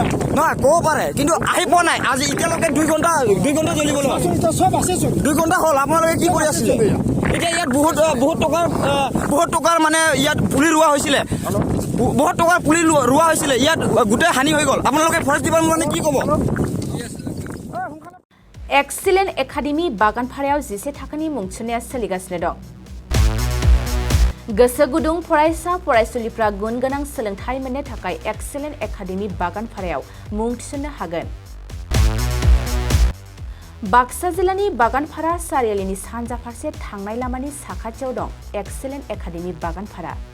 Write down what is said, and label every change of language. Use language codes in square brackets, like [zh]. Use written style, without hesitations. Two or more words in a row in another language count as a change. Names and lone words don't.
[as] নহয় ক'ব পাৰে কিন্তু আহি পোৱা নাই আজি এতিয়ালৈকে 2 ঘণ্টা জ্বলিবলৈ চব আছেচোন 2 ঘণ্টা হ'ল আপোনালোকে কি কৰি আছিলে এতিয়া ইয়াত বহুত টকাৰ মানে ইয়াত পুলি ৰোৱা হৈছিলে বহুত টকাৰ পুলি ৰোৱা হৈছিলে ইয়াত গোটেই হানি হৈ গ'ল আপোনালোকে [en] forest department [as] মানে কি ক'ব [brx] एक्सिलेन्ट एकाडेमि बागानफारायाव 10 थाखोनि मुं थिसननाया सोलिगासिनो दं गोसो गुदुं फरायसा फरायसुलिफ्रा गुन गोनां सोलोंथाइ मोननो थाखाय एक्सिलेन्ट एकाडेमि बागानफारायाव मुं थिसननो हागोन बाक्सा जिल्लानि बागानफारा सारियालिनि सानजा फारसे थांनाय लामानि साखाथियाव दं एक्सिलेन्ट एकाडेमि बागानफारा